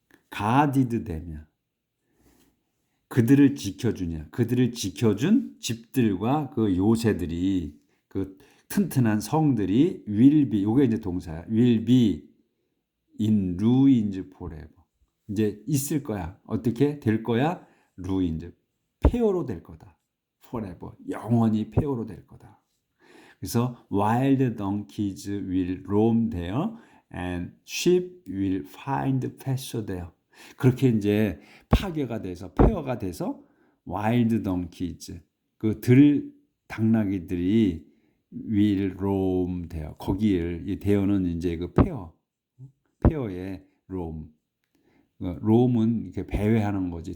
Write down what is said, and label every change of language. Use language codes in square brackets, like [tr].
[ko] 가디드 되면 그들을 지켜주냐. 그들을 지켜준 집들과 그 요새들이, 그 튼튼한 성들이 [en] will be, [ko] 요게 이제 동사야. [en] will be in ruins forever. [ko] 이제 있을 거야. 어떻게 될 거야? ruins. 폐허로 될 거다. forever. 영원히 폐허로 될 거다. [en] 그래서 wild donkeys will roam there and sheep will find pasture there. [ko] 그렇게 이제 파괴가 돼서 폐허가 돼서 [en] wild donkeys, [ko] 그 당나귀들이 [en] will roam there. [ko] 거기를, 이 there는 이제 그 폐허의 roam. roam은 이렇게 배회하는 거지.